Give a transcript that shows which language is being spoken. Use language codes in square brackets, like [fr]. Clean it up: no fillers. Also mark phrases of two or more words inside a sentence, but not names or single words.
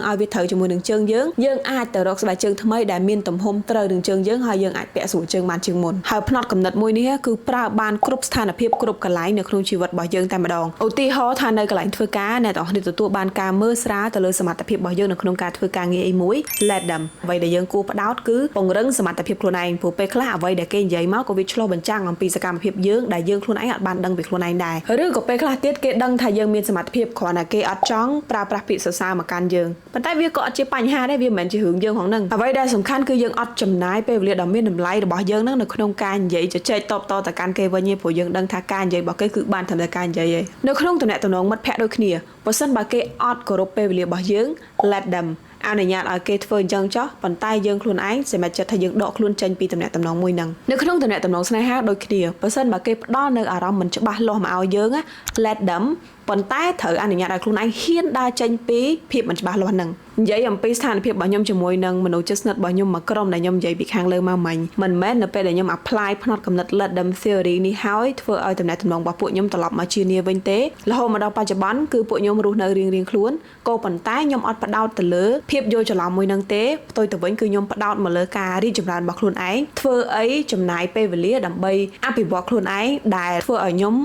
[km] ឲ្យវាត្រូវជាមួយនឹងជើងយើងអាចទៅរកស្បែកជើងថ្មីដែលមានទំហំត្រូវនឹងជើងយើងហើយយើងអាចពាក់ស្រួលជើងបានជាងមុនហើយផ្នត់គំនិតមួយនេះគឺប្រើបានគ្រប់ស្ថានភាពគ្រប់កន្លែងនៅក្នុងជីវិតរបស់យើងតែម្ដងឧទាហរណ៍ថានៅកន្លែងធ្វើការអ្នកទាំងអស់គ្នាទទួលបានការមើលស្រាលទៅលើសមត្ថភាពរបស់យើងនៅក្នុងការធ្វើការងារអីមួយ [en] let them [km] អ្វីដែលយើងគួរផ្ដោតគឺពង្រឹងសមត្ថភាព ខ្លួនឯងព្រោះពេលខ្លះអ្វីដែលគេនិយាយមកក៏វាឆ្លុះបញ្ចាំងអំពីសកម្មភាពយើងដែលយើងខ្លួនឯងអត់បានដឹងពីខ្លួនឯងដែរឬក៏ពេលខ្លះទៀតគេដឹងថាយើងមានសមត្ថភាពគ្រាន់តែគេអត់ចង់ប្រើប្រាស់ពាក្យសរសើរមកកាន់យើងប៉ុន្តែវាក៏អត់ជាបញ្ហាដែរវាមិនមែនជារឿងយើងផងហ្នឹងអ្វីដែលសំខាន់គឺយើងអត់ចំណា យពេលវេលាដ៏មានតម្លៃរបស់យើងហ្នឹងនៅក្នុងការនិយាយជជែកតបតទៅកាន់គេវិញទេព្រោះយើងដឹងថាការនិយាយរបស់គេគឺបានត្រឹមតែការនិយាយឯងនៅក្នុងទំនាក់ទំនងមិត្តភក្តិដូចគ្នាបើសិនបើគេអត់គោរពពេលវេលារបស់ យើង [en] let them [km] អនុញ្ញាតឲ្យគេធ្វើអញ្ចឹងចោះប៉ុន្តែយើងខ្លួនឯងសម្រេចចិត្តថាយើងដកខ្លួនចេញពីទំនាក់ទំនងមួយហ្នឹងនៅក្នុងទំនាក់ទំនងស្នេហាដូចគ្នាបើសិន បើគេផ្ដល់នៅអារម្មណ៍មិនច្បាស់លាស់មកឲ្យយើង [en] let them [km] ប៉ុន្តែត្រូវអនុញ្ញាតឲ្យខ្លួនឯងហ៊ានដើរចេញពីភាពមិនច្បាស់លាស់ ហ្នឹងនិយាយអំពីស្ថានភាពរបស់ខ្ញុំជាមួយនឹងមនុស្សជិតស្និទ្ធរបស់ខ្ញុំមួយក្រុមដែលខ្ញុំនិយាយពីខាងលើមកមិញមិនមែននៅពេលដែលខ្ញុំ apply ផ្នត់គំនិត [en] let them theory [km] នេះហើយធ្វើឲ្យទំនាក់ទំនងរបស់ពួកខ្ញុំត្រឡប់មកជាគ្នាវិញទេរហូតមកដល់បច្ចុប្បន្នគឺពួកខ្ញុំរស់នៅរៀងៗខ្លួនក៏ប៉ុន្តែខ្ញុំអត់ផ្ដោតទៅលើភាពយល់ច្រឡំមួយហ្នឹងទេផ្ទុយទៅវិញគឺខ្ញុំផ្ដោតមកលើការរីកចម្រើនរបស់ខ្លួនឯងធ្វើអីចំណាយពេលវេលាដើម្បីអភិវឌ្ឍខ្លួនឯងដែលធ្វើឲ្យខ្ញុំ